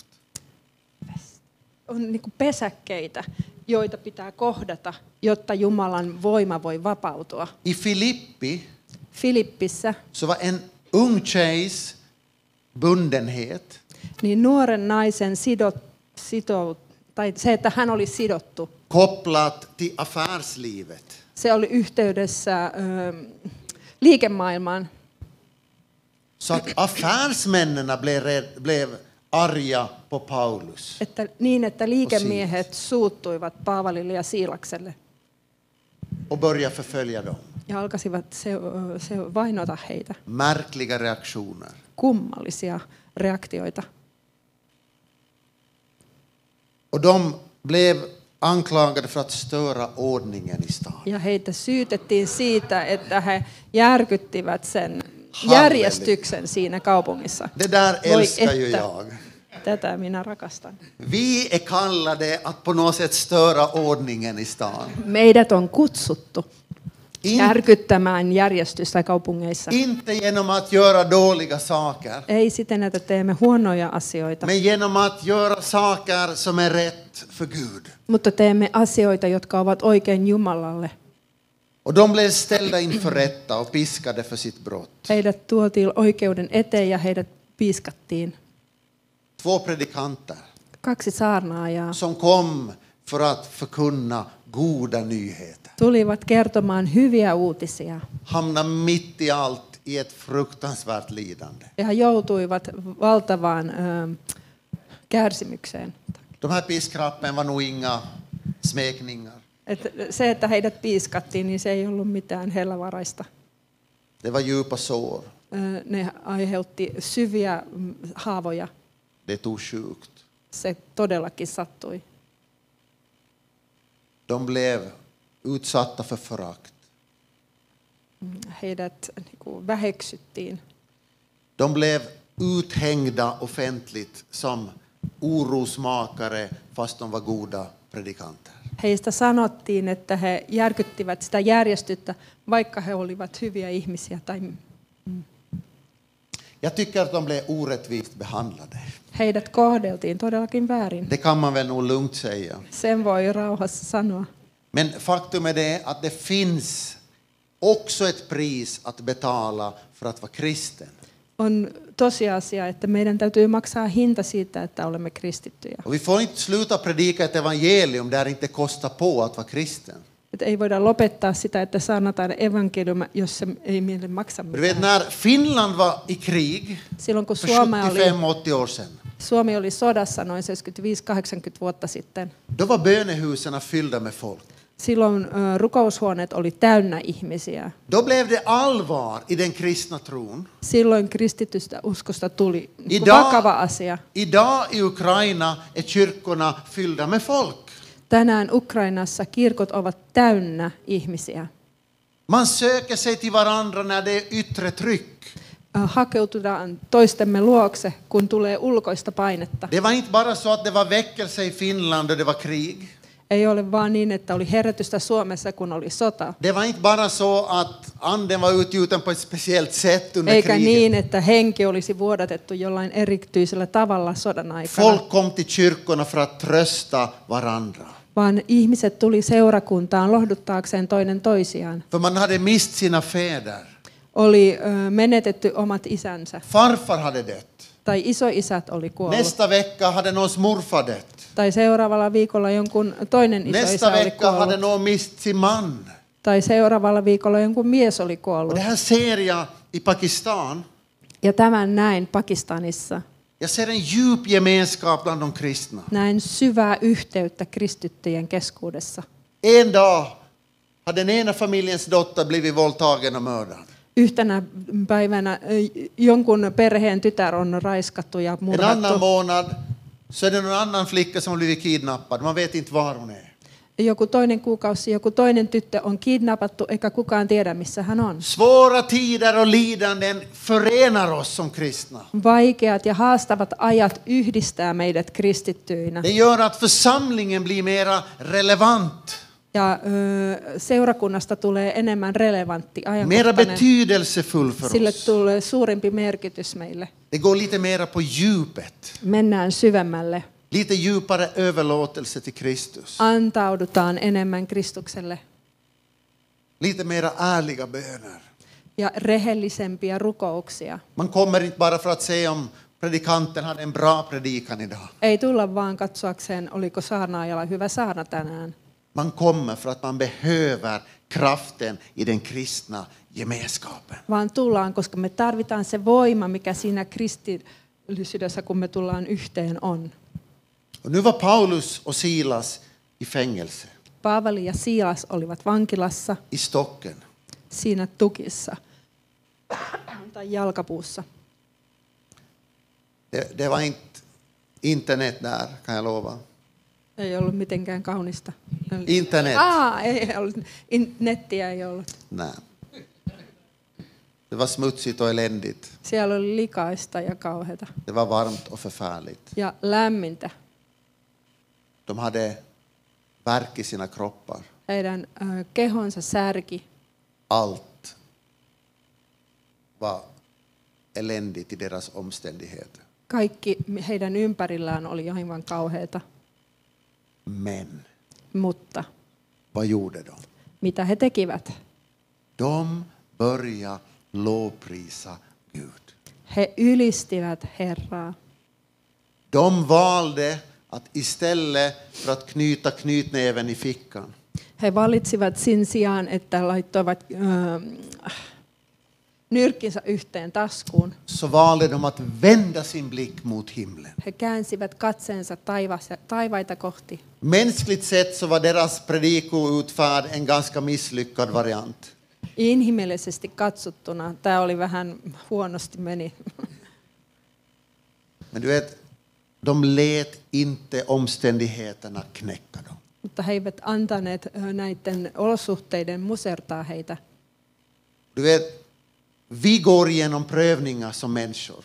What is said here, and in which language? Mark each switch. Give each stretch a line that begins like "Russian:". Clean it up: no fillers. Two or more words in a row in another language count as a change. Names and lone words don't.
Finnish: On niin kuin pesäkkeitä, joita pitää kohdata, jotta Jumalan voima voi vapautua.
Swedish: I Filippi
Finnish: Filippissä
Swedish: så var en ung tjejs bundenhet
Finnish: niin nuoren naisen tai se, että hän oli sidottu,
Swedish: kopplat till affärslivet.
Finnish: se oli yhteydessä liikemaailmaan.
Swedish: Så att affärsmännen blev arga på Paulus.
Finnish: Että liikemiehet suuttuivat Paavalille ja Siilakselle
Swedish: Och började förfölja dem.
Finnish: ja alkasivat vainota heitä.
Swedish: Märkliga reaktioner.
Finnish: Kummallisia reaktioita.
Swedish: Och de blev anklagade för att störa ordningen i stan.
Finnish: Ja heitä syytettiin siitä, että he järkyttivät sen Halleluja. järjestyksen siinä kaupungissa.
Swedish: Det där
Finnish: Voi
Swedish: älskar ju
Finnish: että.
Swedish: jag.
Finnish: Tätä minä rakastan.
Swedish: Vi är kallade att på något sätt störa ordningen i stan.
Finnish: Meidät on kutsuttu
Swedish: In,
Finnish: järkyttämään järjestystä kaupungeissa.
Swedish: inte genom att göra dåliga saker,
Finnish: Ei siten, että teemme huonoja asioita,
Swedish: men genom att göra saker som är rätt för Gud.
Finnish: mutta teemme asioita, jotka ovat oikein Jumalalle.
Swedish: Och de blev ställda inför rätta och piskade för sitt brott.
Finnish: Heidät tuotiin oikeuden eteen ja heidät piiskattiin.
Swedish: 2 predikanter
Finnish: 2 saarnaajaa
Swedish: som kom för att förkunna goda nyheter.
Finnish: tulivat kertomaan hyviä uutisia.
Swedish: Hamnade mitt i allt i ett fruktansvärt lidande.
Finnish: Ja he joutuivat valtavaan kärsimykseen.
Swedish: De här piskrappen var nog inga smekningar.
Finnish: Se, että heidät piiskattiin, niin se ei ollut mitään hellävaraista.
Swedish: Det var djupa sår.
Finnish: Ne aiheutti syviä haavoja.
Swedish: Det tog sjukt.
Finnish: Se todellakin sattui.
Swedish: De blev utsatta för förakt.
Finnish: Heidät väheksyttiin.
Swedish: De blev uthängda offentligt som orosmakare fast de var goda predikanter.
Finnish: Heistä sanottiin, että he järkyttivät sitä järjestystä, vaikka he olivat hyviä ihmisiä.
Swedish: Jag tycker att de blev orättvist behandlade.
Finnish: Heidät kohdeltiin todellakin väärin.
Swedish: Det kan man väl nog lugnt säga.
Finnish: Sen voi rauhassa sanoa.
Swedish: Men faktum är det att det finns också ett pris att betala för att vara kristen.
Finnish: On tosiasia, että meidän täytyy maksaa hinta siitä, että olemme kristittyjä.
Swedish: Och vi får inte sluta predika ett evangelium där det inte kostar på att vara kristen.
Finnish: Että ei voida lopettaa sitä, että saarnataan evankeliumi, jos se ei meille maksa
Swedish: Du vet,
Finnish: mitään.
Swedish: när Finland var i krig
Finnish: Silloin kun
Swedish: för
Finnish: Suomi
Swedish: 75-80 år sedan,
Finnish: oli sodassa noin 75-80 vuotta sitten,
Swedish: då var bönehusen fyllda med folk.
Finnish: silloin rukoushuoneet oli täynnä ihmisiä.
Swedish: Då blev det allvar i den kristna tron.
Finnish: Silloin kristitystä uskosta tuli
Swedish: Idag-
Finnish: vakava asia.
Swedish: Idag i Ukraina är kyrkorna fyllda med folk.
Finnish: Tänään Ukrainassa kirkot ovat täynnä ihmisiä.
Swedish: Man söker sig till varandra när det är yttre tryck.
Finnish: Hakeututaan toistemme luokse, kun tulee ulkoista painetta.
Swedish: Det var inte bara så att det var väckelse i Finland och det var krig.
Finnish: Ei ole vaan niin, että oli herätystä Suomessa, kun oli sota.
Swedish: Det var inte bara så att anden var utgjuten på ett speciellt sätt under
Finnish: Eikä
Swedish: kriget.
Finnish: niin, että henki olisi vuodatettu jollain erityisellä tavalla sodan aikana.
Swedish: Folk kom till kyrkorna för att trösta varandra.
Finnish: Vaan ihmiset tuli seurakuntaan lohduttaakseen toinen toisiaan.
Swedish: För man hade mist sina fäder.
Finnish: Oli menetetty omat isänsä.
Swedish: Farfar hade dött.
Finnish: Tai isoisät oli kuollut.
Swedish: Nästa vecka hade någons morfar dött.
Finnish: Tai seuraavalla viikolla jonkun toinen isoisä
Swedish: Nästa
Finnish: oli
Swedish: vecka hade
Finnish: kuollut.
Swedish: någon mist sin man.
Finnish: Tai seuraavalla viikolla jonkun mies oli
Swedish: Och
Finnish: kuollut.
Swedish: det här ser jag i Pakistan.
Finnish: Ja tämän näin Pakistanissa.
Swedish: Jag ser en djup gemenskap bland de kristna.
Finnish: Näin syvää yhteyttä kristittyjen keskuudessa.
Swedish: En dag hade den ena familjens dotter blivit våldtagen och mördad.
Finnish: Yhtenä päivänä jonkun perheen tytär on raiskattu ja
Swedish: En annan
Finnish: murhattu.
Swedish: månad så är det någon annan flicka som har blivit kidnappad. Man vet inte var hon är.
Finnish: Joku toinen kuukausi, joku toinen tyttö on kidnappattu, eikä kukaan tiedä, missä hän on.
Swedish: Svåra tider och lidanden förenar oss som kristna.
Finnish: Vaikeat ja haastavat ajat yhdistää meidät kristittyinä.
Swedish: Det gör att församlingen blir mera relevant,
Finnish: Ja seurakunnasta tulee enemmän relevantti,
Swedish: mera
Finnish: ajankohtainen.
Swedish: betydelsefull för
Finnish: Sille
Swedish: oss.
Finnish: tulee suurempi merkitys meille.
Swedish: Det går lite mera på djupet.
Finnish: Mennään syvemmälle.
Swedish: Lite djupare överlåtelse till Kristus.
Finnish: Antaudutaan enemmän Kristukselle.
Swedish: Lite mera ärliga böner.
Finnish: Ja rehellisempiä rukouksia.
Swedish: Man kommer inte bara för att se om predikanten hade en bra predikan idag.
Finnish: Ei tulla vaan katsoakseen, oliko saarnaajalla hyvä saarna tänään.
Swedish: Man kommer för att man behöver kraften i den kristna gemenskapen.
Finnish: Vaan tullaan, koska me tarvitaan se voima, mikä siinä kristillisyydessä, kun me tullaan yhteen, on.
Swedish: Och nu var Paulus och Silas i fängelse
Finnish: Paavali ja Siilas olivat vankilassa
Swedish: i Stocken.
Finnish: siinä tukissa tai jalkapuussa.
Swedish: Det var inte internet där, kan jag lova.
Finnish: Ei ollut mitenkään kaunista. Internet. Ei ollut. Nettiä ei ollut.
Swedish: Nej. Det var smutsigt och eländigt.
Finnish: Siellä oli likaista ja kauheata.
Swedish: Det var varmt och förfärligt.
Finnish: Ja lämmintä.
Swedish: De hade värk i sina kroppar.
Finnish: Heidän kehonsa särki.
Swedish: Allt var eländigt i deras omständigheter.
Finnish: Kaikki heidän ympärillään oli aivan kauheata.
Swedish: Men
Finnish: Mutta
Swedish: vad gjorde de?
Finnish: mitä he tekivät?
Swedish: De började lovprisa Gud.
Finnish: He ylistivät Herraa.
Swedish: De valde att istället för att knyta knytnäven i fickan
Finnish: He valitsivat sen sijaan, että laittoivat nyrkkinsä yhteen taskuun.
Swedish: så valde de att vända sin blick mot himlen.
Finnish: He käänsivät katseensa taivaita kohti.
Swedish: Mänskligt sett så var deras predikoutfärd en ganska misslyckad variant.
Finnish: Inhimillisesti katsottuna tämä oli vähän huonosti meni.
Swedish: Men du vet, de lät inte omständigheterna knäcka dem.
Finnish: Mutta he eivät antaneet näiden olosuhteiden musertaa heitä.
Swedish: Du vet, vi går igenom prövningar som människor.